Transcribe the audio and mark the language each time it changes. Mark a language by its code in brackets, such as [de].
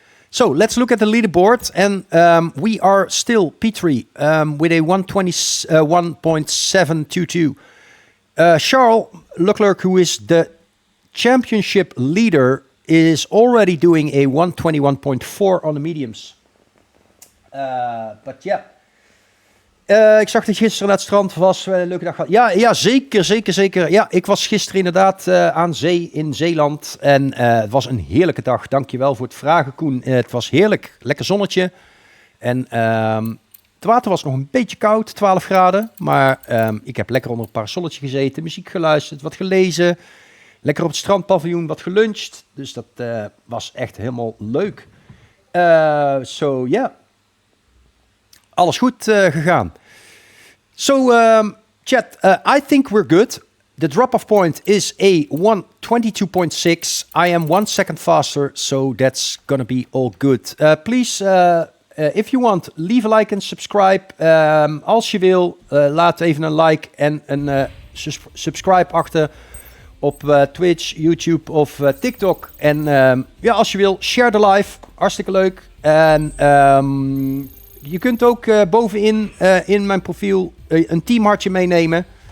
[en] So let's look at the leaderboard, and we are still P3 with a 121.722. Charles Leclerc, who is the championship leader, is already doing a 121.4 on the mediums. But yeah. [nl] Ik zag dat je gisteren naar het strand was. Leuke dag gehad. Ja, zeker. Ja, ik was gisteren inderdaad aan zee in Zeeland. En het was een heerlijke dag. Dankjewel voor het vragen, Koen. Het was heerlijk. Lekker zonnetje. En het water was nog een beetje koud, 12 graden. Maar ik heb lekker onder een parasolletje gezeten. Muziek geluisterd, wat gelezen. Lekker op het strandpaviljoen, wat geluncht. Dus dat was echt helemaal leuk. [en] So, yeah. [nl] Alles goed gegaan. [en] So, chat, I think we're good. The drop-off point is a 1:22.6. I am 1 second faster, so that's gonna be all good. Please, if you want, leave a like en subscribe. [nl] Als je wil, laat even een like en een subscribe achter op Twitch, YouTube of TikTok. En ja, als je wil, [en] share the live. [nl] Hartstikke leuk. En je kunt ook bovenin in mijn profiel een teamhartje meenemen.